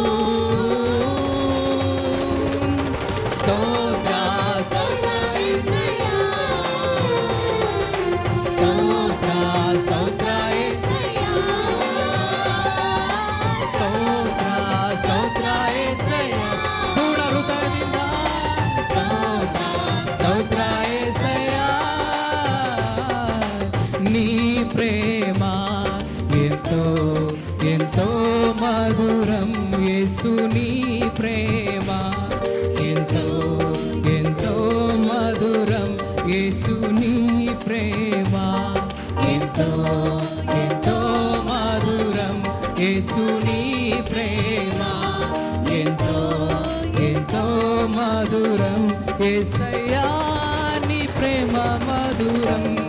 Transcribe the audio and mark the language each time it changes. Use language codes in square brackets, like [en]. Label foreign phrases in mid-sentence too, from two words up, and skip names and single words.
[kn] ಸ್ತೋತ್ರ ಸ್ತೋತ್ರ ಸ್ತೋತ್ರ ಸ್ತೋತ್ರ ಸ್ತೋತ್ರ ಸ್ತೋತ್ರ ಪೂರ್ಣ ಹೃದಯದಿಂದ ಸ್ತೋತ್ರ ಸ್ತೋತ್ರ [te] నీ ప్రేమ ఎంతో ఎంతో మధురం యేసు నీ ప్రేమ ఎంతో ఎంతో మధురం యేసు నీ ప్రేమ ఎంతో ఎంతో మధురం యేసు నీ ప్రేమ ఎంతో ఎంతో మధురం యేసయ్యా నీ ప్రేమ మధురం